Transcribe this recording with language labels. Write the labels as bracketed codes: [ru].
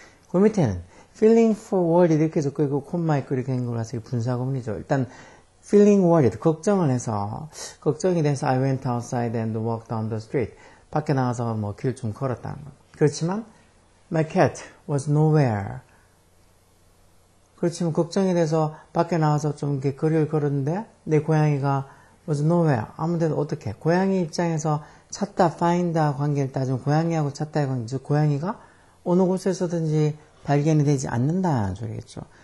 [ko] 그 밑에는 [en] feeling forward [ko] 이렇게 적고 있고 콤마 있고 이렇게 한 거라서 분사구문이죠. 일단 [en] feeling worried, [ko] 걱정을 해서, 걱정이 돼서 [en] I went outside and walked down the street. [ko] 밖에 나가서 뭐 길 좀 걸었다는 거. 그렇지만 [en] my cat was nowhere. [ko] 그렇지만 걱정이 돼서 밖에 나가서 좀 이렇게 거리를 걸었는데 내 고양이가 [en] was nowhere. [ko] 아무데도 어떻게? 고양이 입장에서 찾다, find와 관계를 따지면 고양이하고 찾다의 관계, 즉 고양이가 어느 곳에서든지 발견이 되지 않는다는 소리겠죠.